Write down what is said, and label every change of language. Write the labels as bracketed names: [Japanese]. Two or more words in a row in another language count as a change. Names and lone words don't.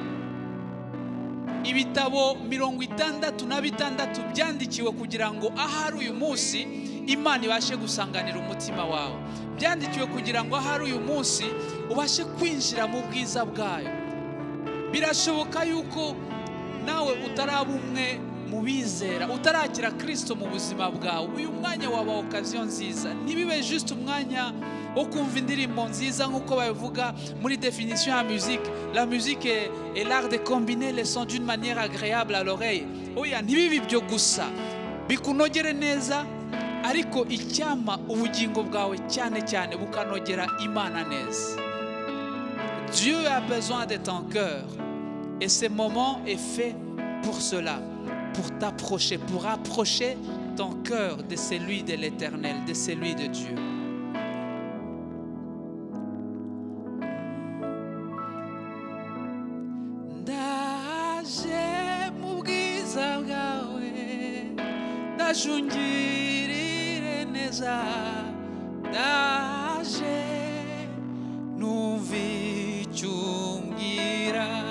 [Kinyarwanda] Ibitabo 66 byandikiwe kugira ngo ahari uyu munsi Imana ibashe gusanganira umutima wawe, byandikiwe kugira ngo ahari uyu munsi ubashe kwinjira mu bwiza bwayo. Birashoboka yuko nawe utaraba umwe mu bizera utarakira Kristo mu buzima bwawe, uyu mwanya waba occasion nziza. Ntibibe juste umwanya wo kumva indirimbo nziza nk'uko babivuga muri définition ya musique. [French] La musique est l'art de combiner les sons d'une manière agréable à l'oreille. [Kinyarwanda] Oya, ntibibe ibyo gusa bikunogere neza, ariko icyama ubugingo bwawe cyane cyane bukanogera Imana neza. [French] Dieu a besoin de ton cœur et ce moment est fait pour cela, pour t'approcher, pour approcher ton cœur de celui de l'Éternel, de celui de Dieu. [Kinyarwanda] Ndaje mu bwiza bwawe, ndajungirire neza, ndaje numva icyo umbwira.